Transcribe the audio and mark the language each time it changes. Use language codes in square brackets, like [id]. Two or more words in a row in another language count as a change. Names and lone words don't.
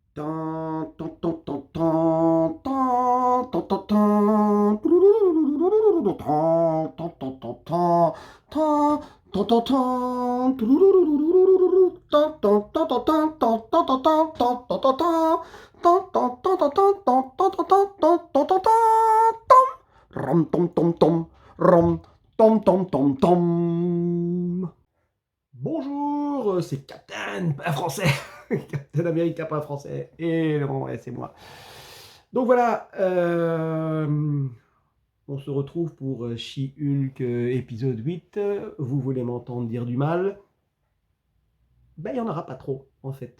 [fr] Tan, tan, tan, tan, tan, tan, tan, tan, tan. Tururururururu, tan, tan, tan, tan, tan, tan, tan, tan, tan. Tururururururu, tan, tan, tan, tan, tan, tan, tan, tan, tan, tan, tan, tan, tan. Tan, tan, tan, tan, tan, tan, tan, tan, tan, tan, tan, tan, tan, tam. Ram, tom, tom, tom. Ram, tom, tom, tom, tom. Bonjour, c'est Captain, pas français. Captain America, pas français. Et non, ouais, c'est moi. Donc voilà, on se retrouve pour She-Hulk épisode 8. Vous voulez m'entendre dire du mal? Ben, il n'y en aura pas trop, en fait.